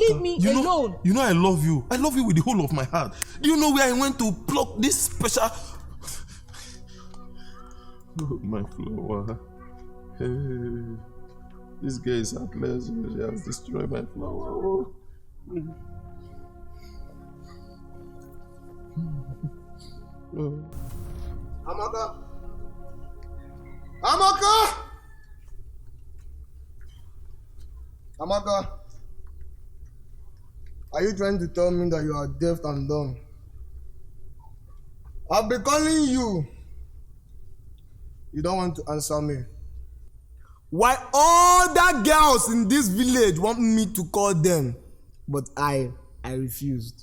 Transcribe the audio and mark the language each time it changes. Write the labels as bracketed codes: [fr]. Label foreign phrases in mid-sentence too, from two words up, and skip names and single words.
[en] leave me alone. You know I love you. I love you with the whole of my heart. Do you know where I went to pluck this special... Oh, my flower. Hey, this girl is heartless. She has destroyed my flower. Oh. Amaka! Amaka! Amaka! Are you trying to tell me that you are deaf and dumb? I've been calling you. You don't want to answer me. Why all the girls in this village want me to call them, but I refused.